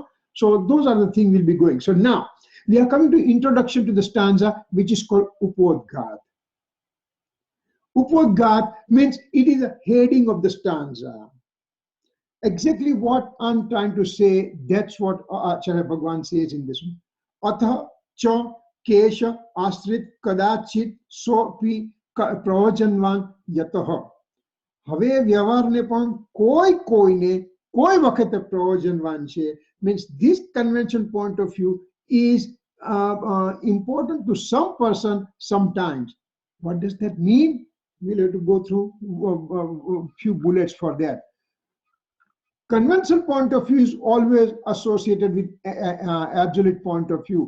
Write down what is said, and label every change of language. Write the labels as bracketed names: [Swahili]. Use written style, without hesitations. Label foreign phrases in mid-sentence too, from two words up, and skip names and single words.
[English] So those are the things we'll be going. So now we are coming to introduction to the stanza, which is called Upodghat. Upodghat means it is a heading of the stanza. Exactly what I'm trying to say, that's what Acharya Bhagwan says in this one. [Sanskrit] अथ च केषा अस्त्रित् कदाचित् सोपि प्रवजन्वान् यतः. [Gujarati] હવે વ્યવહારને પણ કોઈને કોઈ વખતે પ્રયોજનવાન છે, [English] means this convention point of view is important to some person sometimes. What does that mean? We'll have to go through a few bullets for that. Conventional point of view is always associated with absolute point of view.